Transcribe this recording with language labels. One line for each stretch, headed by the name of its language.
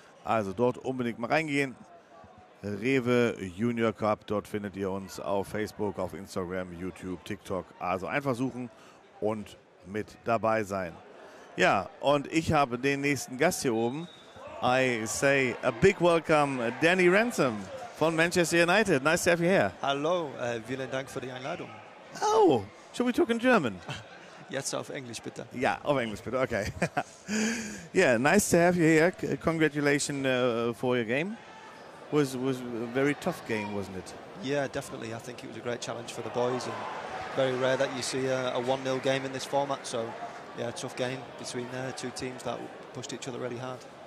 German: Also dort unbedingt mal reingehen. REWE Junior Cup, dort findet ihr uns auf Facebook, auf Instagram, YouTube, TikTok. Also einfach suchen und mit dabei sein. Ja, und ich habe den nächsten Gast hier oben.
English: I say a big welcome, Danny Ransom von Manchester United. Nice to have you here.
German: Hallo, vielen Dank für die Einladung.
English: Oh, should we talk in German?
German: Jetzt auf Englisch bitte. Ja, auf Englisch bitte, okay.
English: Yeah, nice to have you here. Congratulations for your game. Was a very tough game, wasn't it? Yeah, definitely. I think it was a great challenge for the boys, and very rare that you see a 1-0 game in this format. So, yeah, a tough game between two teams that pushed each other really hard.